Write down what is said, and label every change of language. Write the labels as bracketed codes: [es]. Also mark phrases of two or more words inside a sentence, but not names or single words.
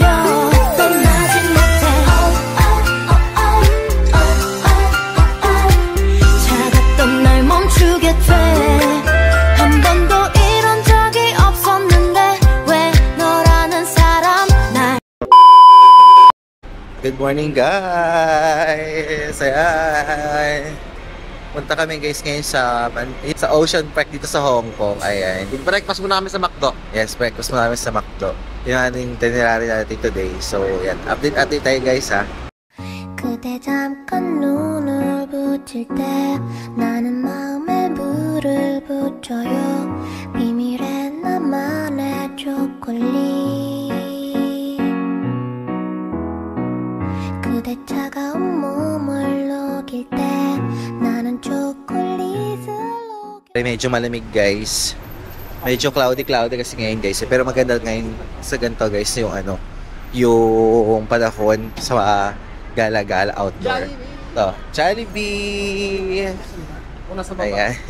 [ko] 떠나진 못해. 차갑던 날 멈추게 돼. 한 번도 이런 적이 없었는데 왜 너라는 사람 날. [en] Good morning guys! [tl] Ayan! Punta kami guys ngayon sa Ocean Park dito sa Hong Kong. Ayan. Breakfast muna kami sa McDo. Yes, breakfast muna kami sa McDo. Yung ating itinerary natin today. So, yan. Update tayo guys ha. [ko] 그대 잠깐 눈을 붙일 때 나는 마음에 물을 붙여요. 비밀의 나만의 초콜릿. 그대 차가운 몸을 녹일 때 나는 초콜릿을 [tl] Medyo malamig guys. Medyo cloudy kasi ngayon guys. Pero maganda ngayon sa ganito guys yung yung panahon sa gala-gala outdoor. Ito, Jollibee! Ayan.